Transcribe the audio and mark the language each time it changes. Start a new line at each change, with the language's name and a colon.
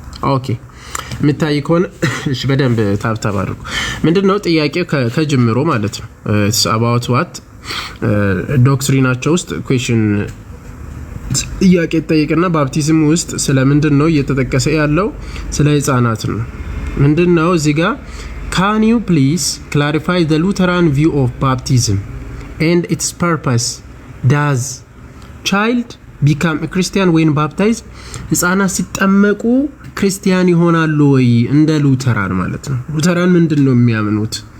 Amharic: ኦኬ የሚታይ ከሆነ እሺ በደንብ ታብታብ አድርጉ። ምንድነው ጥያቄው ከጅምሮ ማለት ነው።
English: it's about what
Amharic: ዶክትሪናቸው ውስጥ question ጥያቄ ጠይቅና ባፕቲዝም ውስጥ ስለምንድነው እየተጠቀሰ ያለው? ስለ ሕፃናት ነው። ምንድነው እዚህ ጋር
English: can you please clarify the Lutheran view of baptism and its purpose? Does child become a Christian when baptized?
Amharic: ሕፃናት ሲጠመቁ ክርስቲያን ይሆናሉ ወይ? እንደ ሉተራን ማለት ነው። ሉተራን ምንድነው የሚያምኑት?